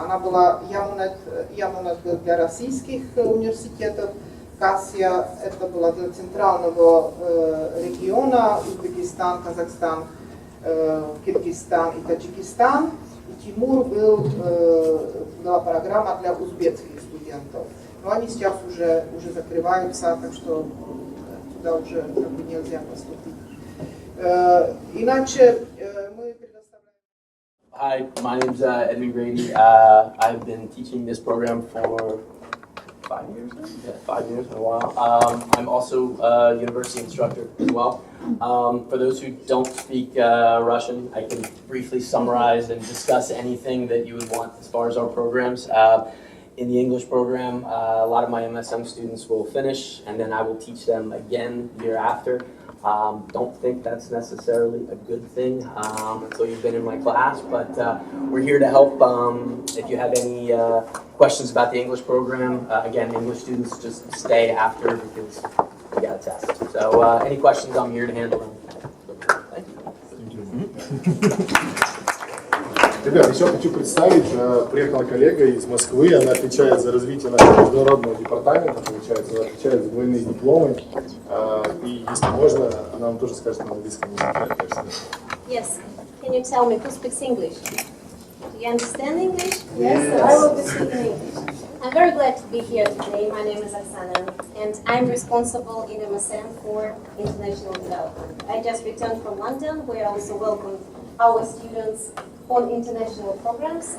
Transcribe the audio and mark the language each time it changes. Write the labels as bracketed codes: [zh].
[ru] Она была Ямунет для российских университетов, Кассия это была для центрального региона, Узбекистан, Казахстан, Киргизстан и Таджикистан. И Тимур была программа для узбекских студентов. Но они сейчас уже закрываются, так что туда уже нельзя поступить. Иначе мы предоставляем... [en] Hi, my name's Edmund Grady. I've been teaching this program for 5 years? Yeah, 5 years, in a while. I'm also a university instructor as well. For those who don't speak Russian, I can briefly summarize and discuss anything that you would want as far as our programs. In the English program, a lot of my MSM students will finish, and then I will teach them again the year after. Don't think that's necessarily a good thing until you've been in my class, but we're here to help. If you have any questions about the English program, again, English students just stay after because we got a test. So any questions, I'm here to handle them. Thank you. [ru] Ребят, еще хочу представить, приехала коллега из Москвы, она отвечает за развитие нашего международного департамента, получается, она отвечает за двойные дипломы, и если можно, она вам тоже скажет на английском языке. [en] Yes, can you tell me who speaks English? Do you understand English? Yes. I will be speaking English. I'm very glad to be here today. My name is Oksana, and I'm responsible in MSM for international development. I just returned from London, where I also welcomed our students on international programs.